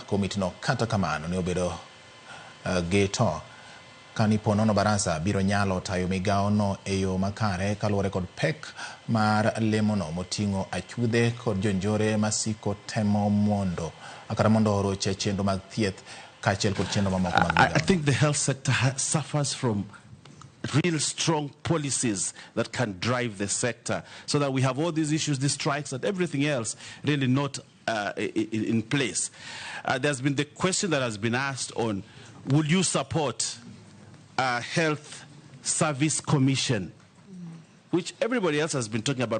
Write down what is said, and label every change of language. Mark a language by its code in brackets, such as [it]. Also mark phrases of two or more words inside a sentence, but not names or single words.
[luo] Komiti no kata kamano ne obedo geto kaniponono Barasa biro nyalo tayo migao no e yo makare kaluwore kod pek mar lemono moting'o achudhe kod jonjore masiko temo mondo roche chenro mag thieth kaachiel kod chenro mamoko mag migao. [en] I think the health sector suffers from real strong policies that can drive the sector, so that we have all these issues, these strikes and everything else really not in place. There's been the question that has been asked on, would you support a health service commission, which everybody else has been talking about?